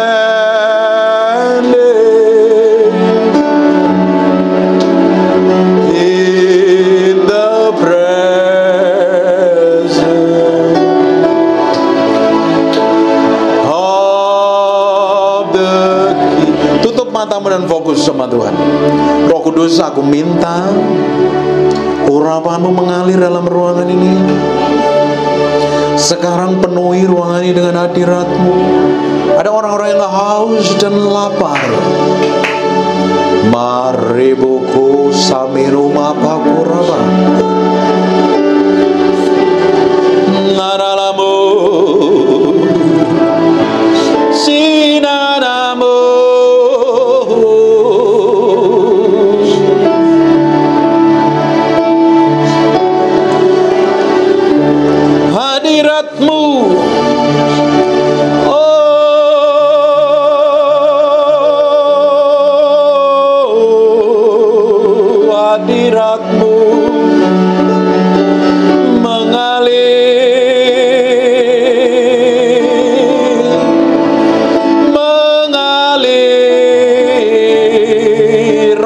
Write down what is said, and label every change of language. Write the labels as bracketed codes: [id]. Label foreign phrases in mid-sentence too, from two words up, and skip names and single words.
[en] mending, in the presence of the King. [id] Tutup matamu dan fokus sama Tuhan. Roh Kudus, aku minta urapanmu mengalir dalam ruangan ini. Sekarang penuhi ruangan ini dengan hadiratmu. Ada orang-orang yang haus dan lapar. Maribuku samiru mapakuraba, ngaralamu sinanamu, hadiratmu, hadiratmu mengalir.